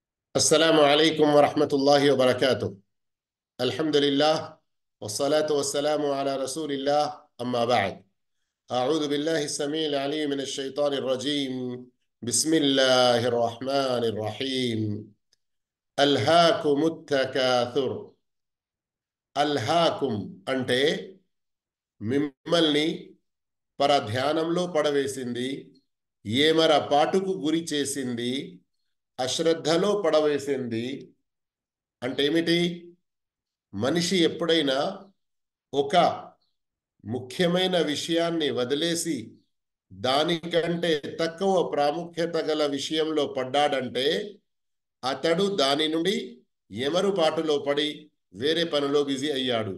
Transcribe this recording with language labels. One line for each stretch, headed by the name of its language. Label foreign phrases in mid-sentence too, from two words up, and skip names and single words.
Arabic: السلام عليكم ورحمة الله وبركاته. الحمد لله والصلاة والسلام على رسول الله. أما بعد، أعوذ بالله السميع العليم من الشيطان الرجيم. بسم الله الرحمن الرحيم. ألهاكم التكاثر.
Telugu: అల్హాకుం అంటే మిమ్మల్ని పరధ్యానంలో పడవేసింది, ఏమర పాటుకు గురి చేసింది, అశ్రద్ధలో పడవేసింది. అంటే ఏమిటి? మనిషి ఎప్పుడైనా ఒక ముఖ్యమైన విషయాన్ని వదిలేసి దానికంటే తక్కువ ప్రాముఖ్యత గల విషయంలో పడ్డాడంటే అతడు దాని నుండి ఎమరుపాటులో పడి వేరే పనిలో బిజీ అయ్యాడు.